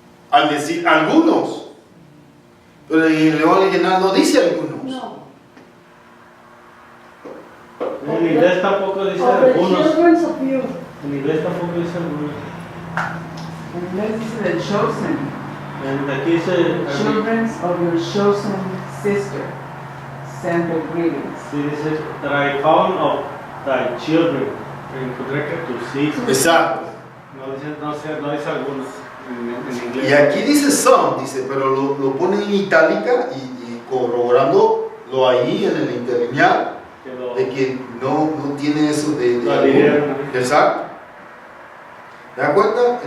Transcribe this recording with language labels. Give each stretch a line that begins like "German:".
Spanish: Al decir algunos. Pero en el lenguaje original no dice algunos. No. En inglés tampoco dice
English: Of the
Spanish: algunos.
English: children of you.
Spanish: En inglés tampoco dice algunos. En inglés dice
English: the chosen.
Spanish: Aquí dice.
English: Children of your chosen sister. Send their greetings.
Spanish: Sí, dice,
English: that I found of thy children.
Spanish: Encontré que tus hijos. Exacto. No dice algunos en inglés. Y aquí dice some, dice, pero lo pone en itálica y corroborándolo ahí en el interlineal, Que lo- de que no tiene eso de Lo adhirieron. exacto. ¿Te das cuenta?